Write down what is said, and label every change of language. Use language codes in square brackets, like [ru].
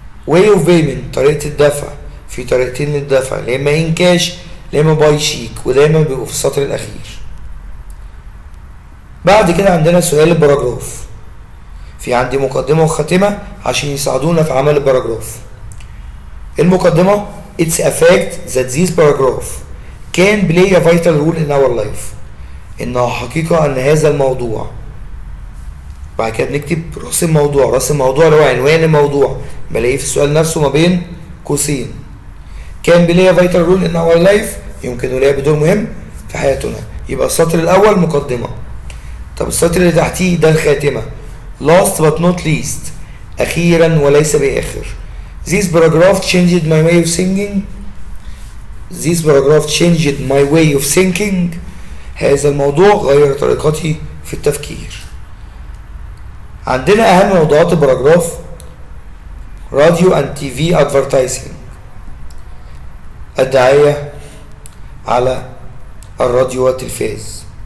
[en] way of payment [ar] طريقة الدفع في طريقتين للدفع يا اما ان كاش يا اما باي شيك ودايما بيبقوا في السطر الاخير. بعد كده عندنا سؤال الباراجراف. في عندي مقدمة وخاتمة عشان يساعدونا في عمل الباراجراف. المقدمة [en] it's a fact that this paragraph can play a vital role in our life [ar] إنها حقيقة أن هذا الموضوع. بعد كده بنكتب رأس الموضوع. رأس الموضوع اللي هو عنوان الموضوع بلاقيه في السؤال نفسه ما بين قوسين. [en] can play a vital role in our life [ar] يمكن يلعب بدور مهم في حياتنا. يبقى السطر الأول مقدمة. طب السطر اللي تحتيه ده الخاتمة [en] last but not least [ar] أخيرا وليس بآخر. [en] This paragraph changed my way of thinking. This paragraph changed my way of thinking. [ar] هذا الموضوع غير طريقتي في التفكير. عندنا أهم موضوعات الباراجراف راديو [en] and TV advertising [ar] الدعاية على الراديو والتلفاز.